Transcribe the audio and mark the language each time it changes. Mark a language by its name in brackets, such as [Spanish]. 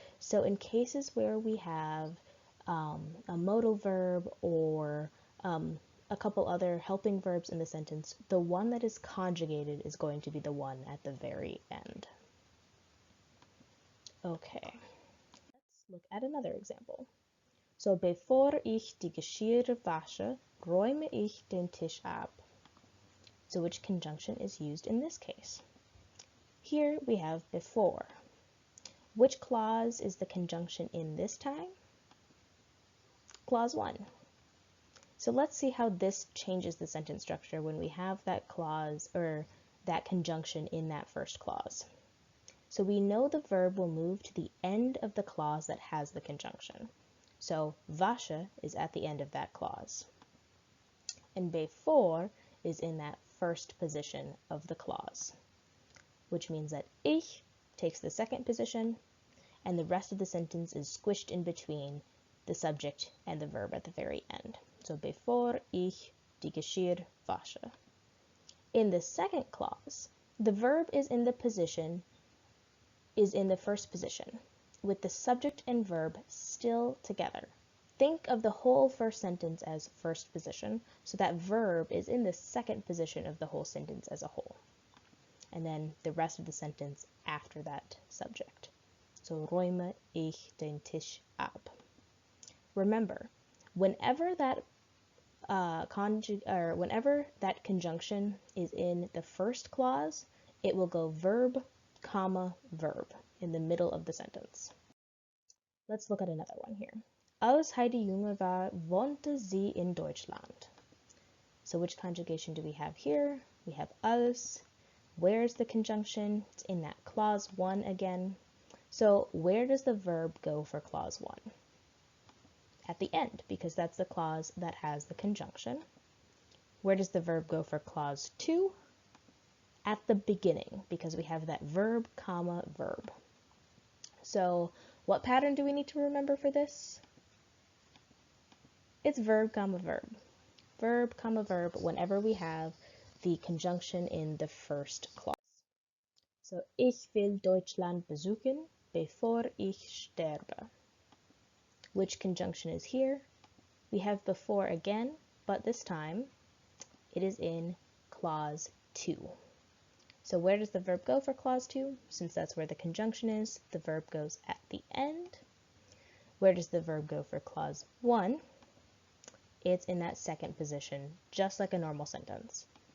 [English] So in cases where we have a modal verb or a couple other helping verbs in the sentence, the one that is conjugated is going to be the one at the very end. Okay, let's look at another example. [German] So, bevor ich die Geschirr wasche, räume ich den Tisch ab. [English] So which conjunction is used in this case? Here we have before. Which clause is the conjunction in this time? Clause 1. So let's see how this changes the sentence structure when we have that clause or that conjunction in that first clause. So we know the verb will move to the end of the clause that has the conjunction. So wasche is at the end of that clause. And before is in that first position of the clause, which means that ich takes the second position and the rest of the sentence is squished in between the subject and the verb at the very end. [German] So bevor ich die Geschirr wasche. [English] In the second clause, the verb is in the first position, with the subject and verb still together. Think of the whole first sentence as first position, so that verb is in the second position of the whole sentence as a whole. And then the rest of the sentence after that subject. [German] So räume ich den Tisch ab. [English] Remember, whenever that conjunction is in the first clause, it will go verb, comma, verb in the middle of the sentence. Let's look at another one here. [German] Als Heidi junge war, wohnte sie in Deutschland. [English] So which conjugation do we have here? We have als. Where's the conjunction? It's in that clause 1 again. So where does the verb go for clause 1? At the end, because that's the clause that has the conjunction. Where does the verb go for clause 2? At the beginning, because we have that verb, comma, verb. So what pattern do we need to remember for this? It's verb, comma, verb. Verb, comma, verb whenever we have the conjunction in the first clause. [German] So, ich will Deutschland besuchen, bevor ich sterbe. [English] Which conjunction is here? We have before again, but this time it is in clause 2. So where does the verb go for clause 2? Since that's where the conjunction is, the verb goes at the end. Where does the verb go for clause 1? It's in that second position, just like a normal sentence.